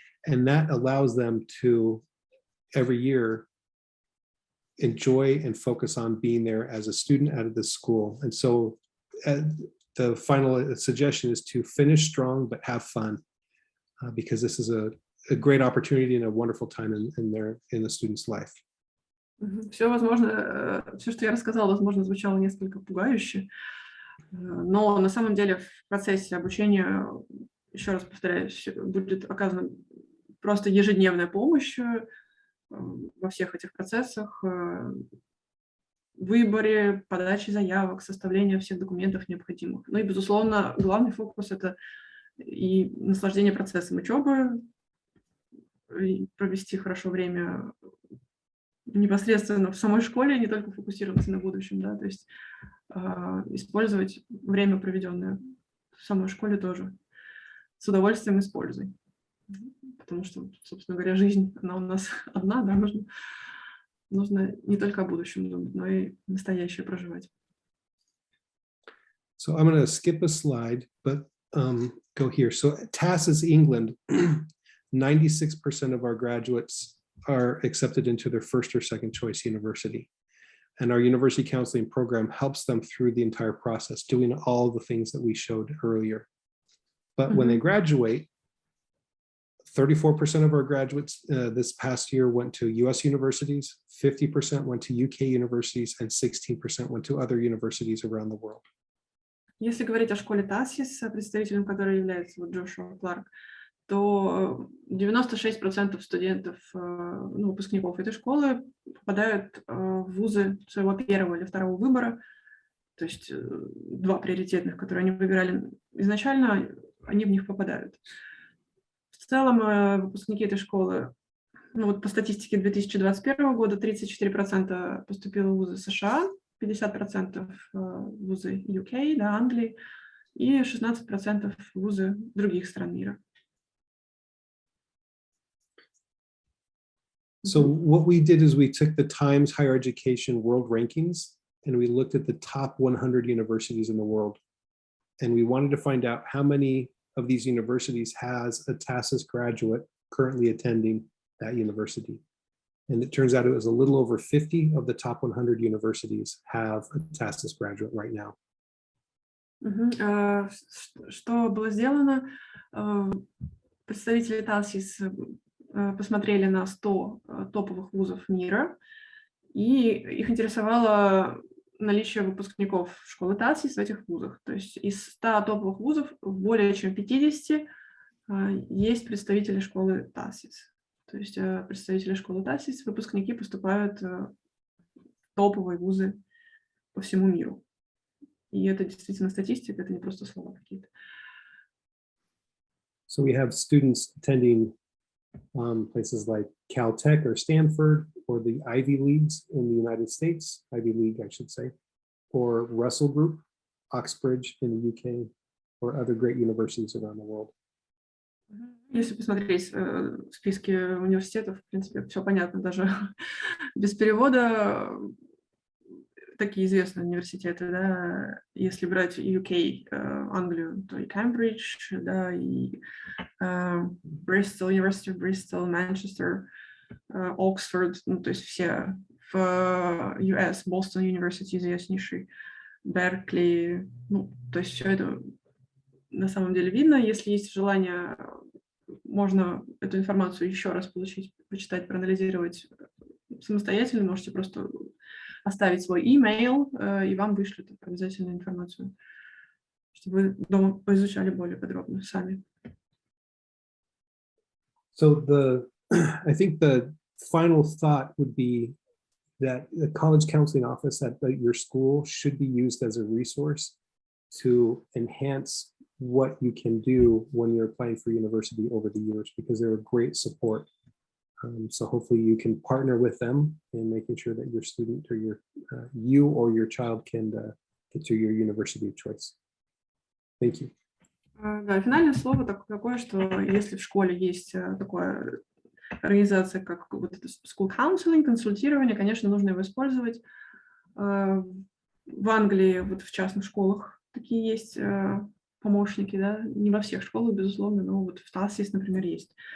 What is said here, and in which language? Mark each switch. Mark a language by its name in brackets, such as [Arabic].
[English] And that allows them to, every year, enjoy and focus on being there as a student out of the school. And so the final suggestion is to finish strong, but have fun, because this is a great opportunity and a wonderful time in the student's life. [Russian] Все, возможно, все, что я рассказала, возможно, звучало несколько пугающе, но на самом деле в процессе обучения, еще раз повторяюсь, будет оказана просто ежедневная помощь во всех этих процессах, выборе, подаче заявок, составлении всех документов необходимых. Ну и, безусловно, главный фокус – это и наслаждение процессом учебы, и провести хорошо время непосредственно в самой школе, не только фокусироваться на будущем, да, то есть использовать время, проведенное в самой школе, тоже с удовольствием используй. Потому что, собственно говоря, жизнь, она у нас одна, да, нужно не только о будущем думать, но и настоящее проживать. [English] So I'm going to skip a slide, but go here. So TASIS England, 96% of our graduates are accepted into their first or second choice university. And our university counseling program helps them through the entire process, doing all the things that we showed earlier. But when they graduate, 34% of our graduates this past year went to US universities, 50% went to UK universities, and 16% went to other universities around the world. [Russian] Если говорить о школе TASIS, представителем которой является вот Джошуа Кларк, то 96% студентов, ну, выпускников этой школы попадают в вузы своего первого или второго выбора, то есть два приоритетных, которые они выбирали изначально, они в них попадают. В целом выпускники этой школы, ну вот по статистике 2021 года 34% поступило в вузы США, 50% в вузы UK, да, Англии, и 16% в вузы других стран мира. [English] So what we did is we took the Times Higher Education World Rankings and we looked at the top 100 universities in the world. And we wanted to find out how many of these universities has a TASIS graduate currently attending that university. And it turns out it was a little over 50 of the top 100 universities have a TASIS graduate right now. [Russian] Что было сделано? Представители TASIS посмотрели на 100 топовых вузов мира, и их интересовало наличие выпускников школы TASIS в этих вузах. То есть из 100 топовых вузов в более чем 50 есть представители школы TASIS. То есть представители школы TASIS, выпускники поступают в топовые вузы по всему миру. И это действительно статистика, это не просто слова какие-то. [English] So we have students attending places like Caltech or Stanford or the Ivy Leagues in the United States, Ivy League, I should say, or Russell Group, Oxbridge in the UK, or other great universities around the world. [Russian] Если посмотреть списки университетов, в принципе, все понятно, даже без перевода. Такие известные университеты, да, если брать UK, Англию, то и Cambridge, да, и Bristol, University of Bristol, Manchester, Oxford, ну, то есть все в US, Boston University известнейший, Беркли, ну, то есть все это на самом деле видно. Если есть желание, можно эту информацию еще раз получить, почитать, проанализировать самостоятельно, можете просто оставить свой email, и вам вышлют обязательно информацию, чтобы вы дома поизучали более подробно сами. [English] So I think the final thought would be that the college counseling office at your school should be used as a resource to enhance what you can do when you're applying for university over the years, because they're a great support. So hopefully you can partner with them in making sure that your student or you or your child can get to your university of choice. Thank you. [Russian] Да, финальное слово такое, что если в школе есть такая организация, как вот это school counseling, консультирование, конечно, нужно его использовать. В Англии, вот в частных школах такие есть помощники, да, не во всех школах, безусловно, но вот в TASIS, например, есть.